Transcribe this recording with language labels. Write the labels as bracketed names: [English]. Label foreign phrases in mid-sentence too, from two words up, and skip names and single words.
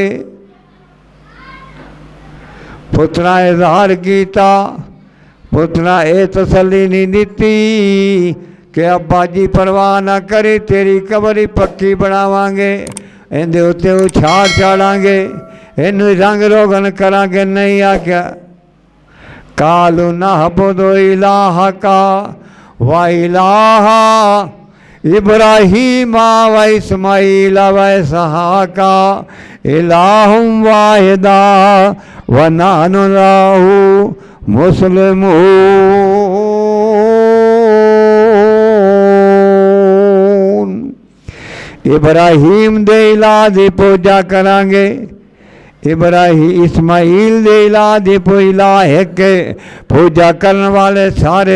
[Punjabi] پترا اظہار کیا پترا ایہ تسلی نہیں دی کہ ابا جی پرواہ نہ کرے، تیری قبر ای پکی بناواں گے، ایہدے اتے اچھاڑ چاڑاں گے، اینوں رنگ روغن کراں گے. نہیں آکھیا [Arabic] قالوا نعبد إلهك وإله إبراهيم وإسماعيل وإسحاق إلها واحدا ونحن له مسلمون. [Punjabi] ابراہیم دے الہ دی پوجا کراں گے، ابراہیم اسماعیل دے الہ دی الہ ایک پوجا کرنے والے سارے.